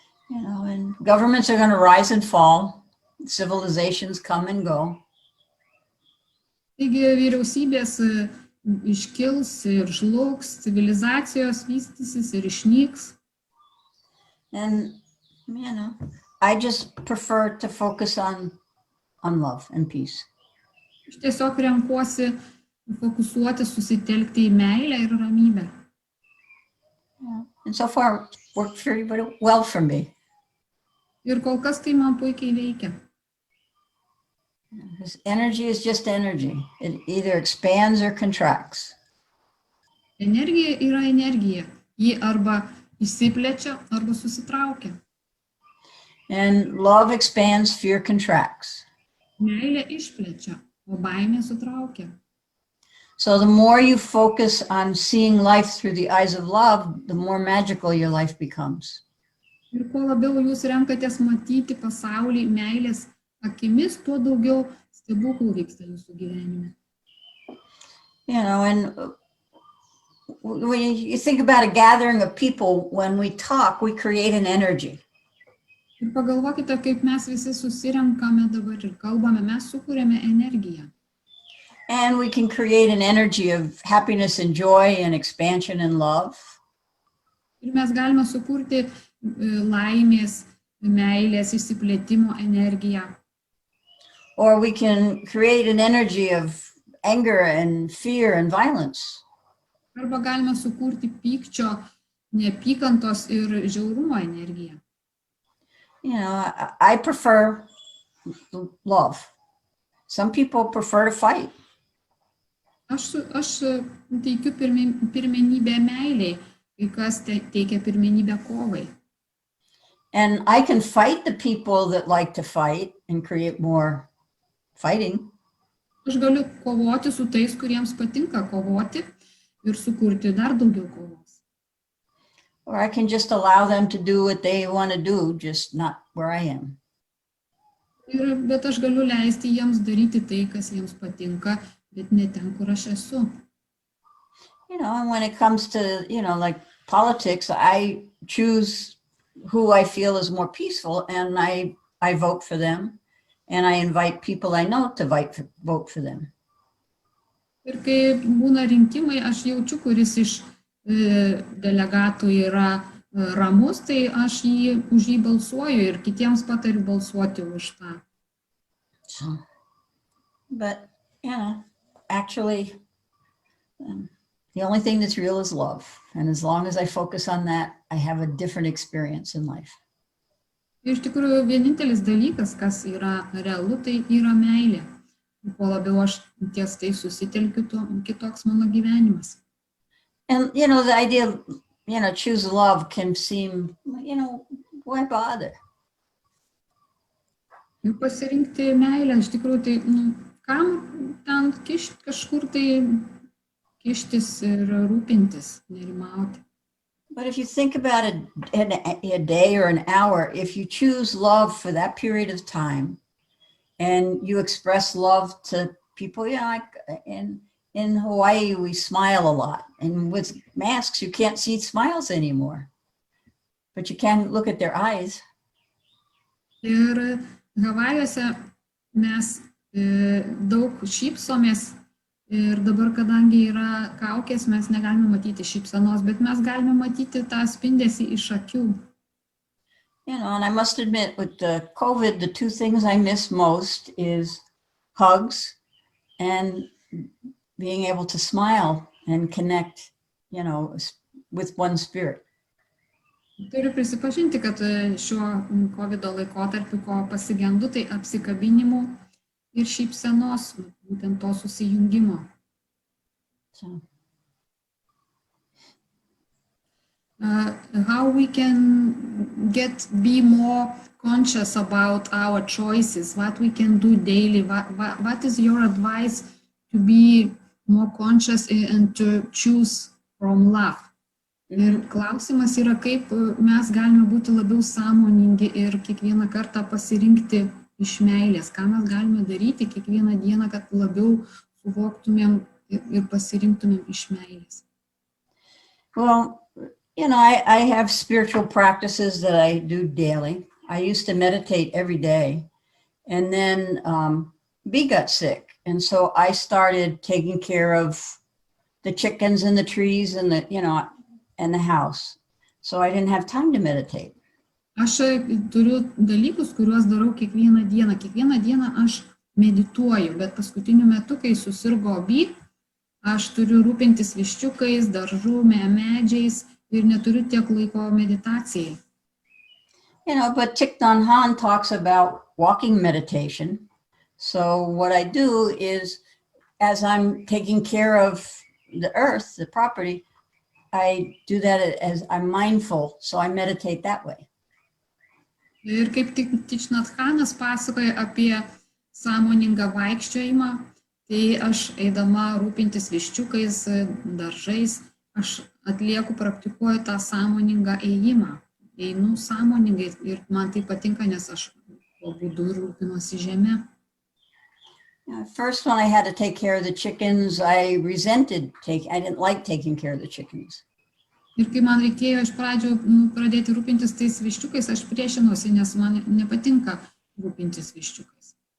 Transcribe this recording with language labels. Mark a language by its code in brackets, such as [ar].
[en] And governments are going to rise and fall, civilizations come and go. [lt] Taigi vyriausybės iškils ir žlugs, civilizacijos vystysis ir išnyks. [en] And, I just prefer to focus on love and peace. [lt] Aš tiesiog renkuosi fokusuoti, susitelkti į meilę ir ramybę. [en] And so far, it's worked very well for me. [lt] Ir kol kas tai man puikiai veikia. [en] Because energy is just energy. It either expands or contracts. [lt] Energija yra energija. Ji arba išsiplečia, arba susitraukia. [en] And love expands, fear contracts. [lt] Meilė išplečia, o baimė sutraukia. [en] So the more you focus on seeing life through the eyes of love, the more magical your life becomes. [lt] Ir kuo labiau jūs renkatės matyti pasaulį meilės akimis, tuo daugiau stebuklų vyksta jūsų gyvenime. [en] And when you think about a gathering of people, when we talk, we create an energy. [lt] Ir pagalvokite, kaip mes visi susirenkame dabar ir kalbame, mes sukūrėme energiją. [en] And we can create an energy of happiness and joy and expansion and love. [lt] Ir mes galime sukurti laimės, meilės, išsiplėtimo energiją. [en] Or we can create an energy of anger and fear and violence. [lt] Arba galime sukurti pykčio, neapykantos ir žiaurumo energiją. [en] I prefer love. Some people prefer to fight. [lt] Aš teikiu pirmenybę meiliai, kai kas teikia pirmenybę kovai. [en] And I can fight the people that like to fight and create more fighting. [lt] Aš galiu kovoti su tais, kuriems patinka kovoti ir sukurti dar daugiau kovos. [en] Or I can just allow them to do what they want to do, just not where I am. [lt] Bet aš galiu leisti jiems daryti tai, kas jiems patinka, bet ne ten, kur aš esu. [en] And when it comes to, like politics, I choose who I feel is more peaceful and I vote for them and I invite people I know to vote for them. [lt] Ir kai būna rinkimai, aš jaučiu, kuris iš delegatų yra ramus, tai aš už jį balsuoju ir kitiems patariu balsuoti už tą. [en] So, but, actually, the only thing that's real is love. And as long as I focus on that, I have a different experience in life. [lt] Iš tikrųjų, vienintelis dalykas, kas yra realu, tai yra meilė. Kuo labiau aš ties tai susitelkiu, tuo kitoks mano gyvenimas. [en] And, the idea of, choose love can seem, why bother? [lt] Ir pasirinkti meilę, iš tikrųjų, tai, kam ten kažkur tai kištis ir rūpintis, nerimauti. [en] But if you think about a day or an hour, if you choose love for that period of time and you express love to people, you know, like in Hawaii, we smile a lot. And with masks, you can't see smiles anymore, but you can look at their eyes. [lt] Ir Havajuose mes daug šypsomės ir dabar, kadangi yra kaukės, mes negalime matyti šypsenos, bet mes galime matyti tą spindesį iš akių. [en] You know, and I must admit, with the COVID, the two things I miss most is hugs and being able to smile and connect, you know, with one spirit. [lt] Turiu prisipažinti, kad šiuo COVID laikotarpiu, ko pasigendu, tai apsikabinimų ir šypsenos, būtent to susijungimo. [en] So. How we can be more conscious about our choices, what we can do daily, what is your advice to be more conscious and to choose from love? [lt] Ir klausimas yra, kaip mes galime būti labiau sąmoningi ir kiekvieną kartą pasirinkti iš meilės, ką mes galime daryti kiekvieną dieną, kad labiau suvoktumėm ir pasirinktumėm iš meilės. [en] Well, you know, I have spiritual practices that I do daily. I used to meditate every day, and then B got sick, and so I started taking care of the chickens and the trees and the, you know, and the house. So I didn't have time to meditate. [lt] Aš turiu dalykus, kuriuos darau kiekvieną dieną. Kiekvieną dieną aš medituoju, bet paskutiniu metu, kai susirgo B, aš turiu rūpintis viščiukais, daržų, medžiais ir neturiu tiek laiko meditacijai. [en] You know, but Thich Nhat Hanh talks about walking meditation. So what I do is, as I'm taking care of the earth, the property, I do that as I'm mindful, so I meditate that way. [lt] Ir kaip Thich Nhat Hanh'as pasakoja apie sąmoningą vaikščiojimą, tai aš eidama rūpintis viščiukais, daržais, aš atlieku, praktikuoju tą sąmoningą ėjimą. Einu sąmoningai ir man tai patinka, nes aš tuo būdu rūpinuosi žeme. [en] First, when I had to take care of the chickens, I didn't like taking care of the chickens. [lt] Ir kai man reikėjo iš pradžių pradėti rūpintis tais viščiukais, aš priešinausi, nes man nepatinka rūpintis viščiukais.